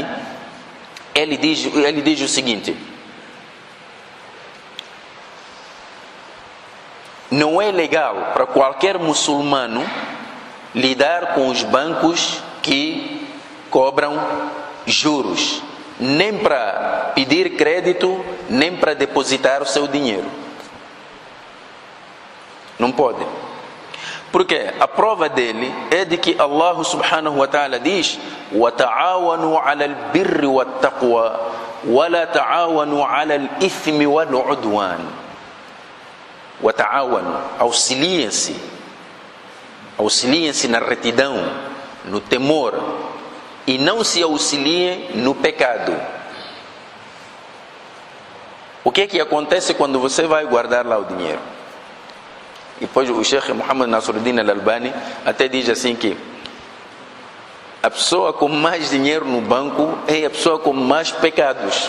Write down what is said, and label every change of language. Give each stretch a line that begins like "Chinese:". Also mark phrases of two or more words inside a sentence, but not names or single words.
Portuguese: Ele diz o seguinte: não é legal para qualquer muçulmano lidar com os bancos que cobram juros, nem para pedir crédito, nem para depositar o seu dinheiro. Não pode. Porque a prova dele é de que
Arabic: الله سبحانه وتعالى
Portuguese: diz:
Arabic: وَتَعَاوَنُوا عَلَى الْبِرِّ وَالتَّقْوَى وَلَا تَعَاوَنُوا عَلَى الْإِثْمِ وَالْعُدْوَانِ. وَتَعَاوَنُوا,
Portuguese: auxiliem-se na retidão, no temor, e não se auxiliem no pecado. O que é que acontece quando você vai guardar lá o dinheiro? E depois o Sheikh Muhammad Nasruddin Al-Albani até diz assim que a pessoa com mais dinheiro no banco é a pessoa com mais pecados.